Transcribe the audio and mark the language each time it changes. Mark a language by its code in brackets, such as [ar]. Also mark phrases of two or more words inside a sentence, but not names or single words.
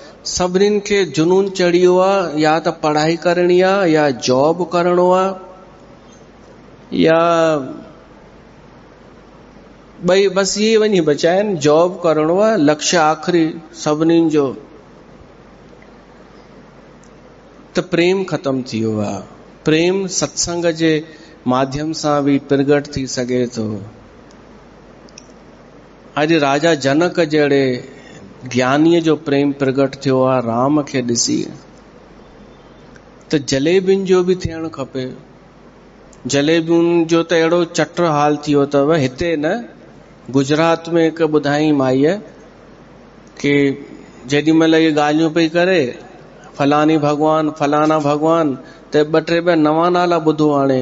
[sd] सभिनीनि खे जुनून चढ़ी वियो आहे, या त पढ़ाई करणी आहे, या जॉब करणो आहे, या ॿई बस इहे वञी बचा आहिनि। जॉब करणो आहे लक्ष्य आख़िरी सभिनीनि जो, त प्रेम ख़तम थी वियो आहे। प्रेम सत्संग जे माध्यम सां बि प्रगट थी सघे थो। अॼु राजा जनक जहिड़े ज्ञानीअ जो प्रेम प्रगट थियो आहे राम खे ॾिसी। त जलेबियुनि जो बि थियणु खपे। जलेबियुनि जो त अहिड़ो चटर हाल थी वियो अथव। हिते न, गुजरात में हिकु ॿुधाई माईअ कि जेॾी महिल इहे ॻाल्हियूं पई करे फलानी भॻवान, फलाना भॻवान, त ॿ टे ॿिया नवां नाला ॿुधो हाणे।